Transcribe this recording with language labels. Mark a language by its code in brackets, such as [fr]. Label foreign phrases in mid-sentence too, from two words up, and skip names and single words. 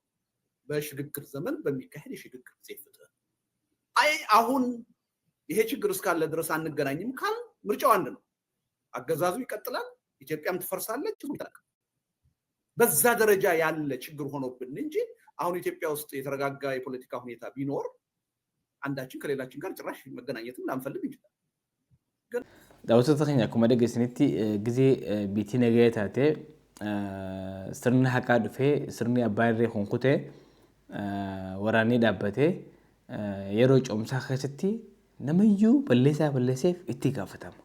[am] በሽግግር ዘመን በሚካሄድ የሽግግር ፍትህ። አይ አሁን ይሄ ችግር እስካለ ድረስ አንገናኝም ካል ምርጫው አንድ ነው። አገዛዙ ይቀጥላል፣ ኢትዮጵያም ትፈርሳለች። በዛ ደረጃ ያለ ችግር ሆኖብን እንጂ አሁን ኢትዮጵያ ውስጥ የተረጋጋ የፖለቲካ ሁኔታ ቢኖር አንዳችን ከሌላችን ጋር ጭራሽ መገናኘትም ላንፈልግ እንችላለን። ግን [om] daawwattoota keenya akkuma dhageessanitti gisee biitii nagaya taate sirni haqaa dhufee sirni abbaa irree kunkutee waraanni dhaabbatee yeroo coomsaa keessatti namayyuu balleesseef itti gaafatama.